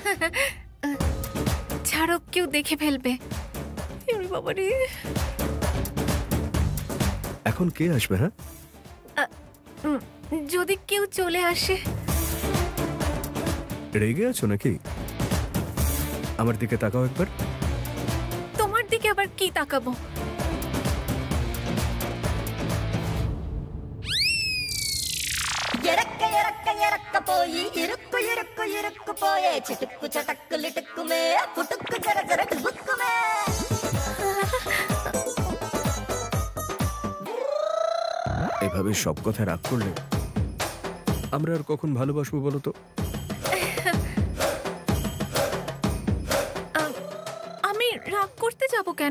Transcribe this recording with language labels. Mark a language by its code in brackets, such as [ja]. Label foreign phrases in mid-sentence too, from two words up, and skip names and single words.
[bn] ছাড়ো, কেউ দেখে ফেলবে। বাবারে, এখন কে আসবে? হ্যাঁ, যদি কেউ চলে আসে। রেগে আছো নাকি? আমার দিকে তাকাও একবার। তোমার দিকে আবার কি তাকাবো? [te] ఎరక్క ఎరక్క ఎరక్కపోయి ఇరుక్కు ఇరుక్కు ఇరుక్కుపోయే చిటుక్కు చటక్కు లిటుక్కుమే పుటుక్కు జర జర డుబుక్కుమే [bn] এভাবে সব কথা রাগ করলে আমরা আর কখন ভালোবাসবো বলো তো? আমি রাগ করতে যাব কেন?